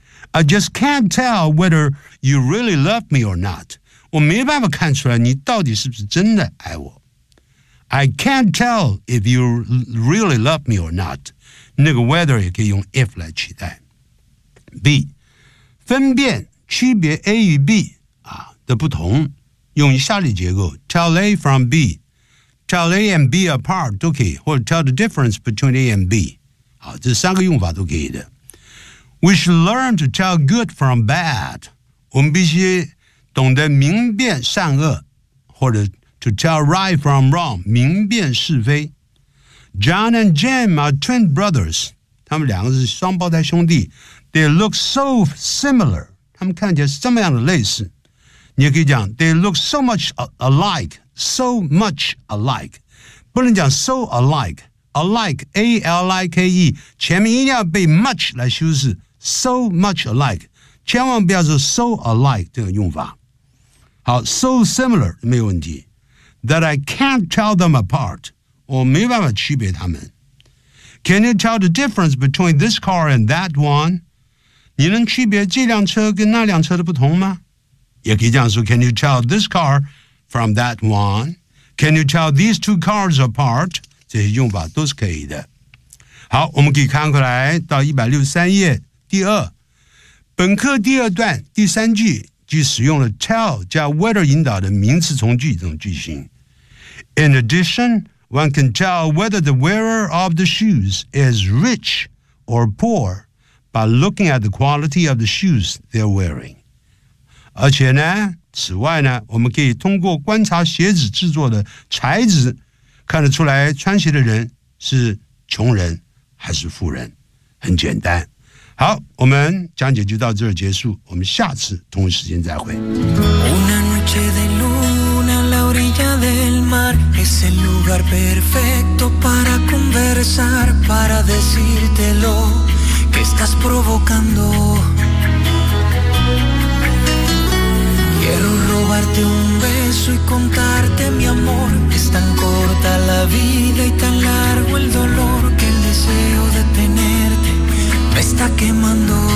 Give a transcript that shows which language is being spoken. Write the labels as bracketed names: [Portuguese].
[English] I just can't tell whether you really love me or not. [Chinese] 我没办法看出来你到底是不是真的爱我。 [English] I can't tell if you really love me or not. [Chinese] 那个 whether 也可以用 if 来取代。B， 分辨区别 A 与 B 啊的不同，用以下列结构 ： [English] tell A from B， tell A and B apart [Chinese] 都可以，或者 [English] tell the difference between A and B。 [Chinese] 好，这三个用法都可以的。 [English] We should learn to tell good from bad. [Chinese] 我们必须懂得明辨善恶，或者 [English] to tell right from wrong， [Chinese] 明辨是非。 [English] John and Jim are twin brothers. [Chinese] 他们两个是双胞胎兄弟。 [English] They look so similar. [Chinese] 他们看起来是这么样的类似。你也可以讲 [English] they look so much alike, so much alike. [Chinese] 不能讲 [English] so alike. Alike, A-L-I-K-E, [Chinese] 前面一定要被 much 来修饰 [English] so much alike, [Chinese] 千万不要说 [English] so alike [Chinese] 这个用法。 [English] 好 ,so similar, [Chinese] 没有问题。 [English] That I can't tell them apart, [Chinese] 我没办法区别他们。 [English] Can you tell the difference between this car and that one? [Chinese] 你能区别这辆车跟那辆车的不同吗？也可以这样说 [English] ,can you tell this car from that one? Can you tell these two cars apart? [Chinese] 这些用法都是可以的。好，我们可以看过来到163页第二本课第二段第三句，即使用了 tell 加 whether 引导的名词从句这种句型。 [English] In addition, one can tell whether the wearer of the shoes is rich or poor by looking at the quality of the shoes they're wearing. [Chinese] 而且呢，此外呢，我们可以通过观察鞋子制作的材质看得出来穿鞋的人是穷人还是富人，很简单。好，我们讲解就到这儿结束，我们下次同一时间再会。 [Spanish] Una noche de luna a la orilla del mar es el lugar perfecto para conversar para decirte lo que estás provocando quiero robarte un beso y contarte mi amorLa vida y tan largo el dolor que el deseo de tenerte me está quemando.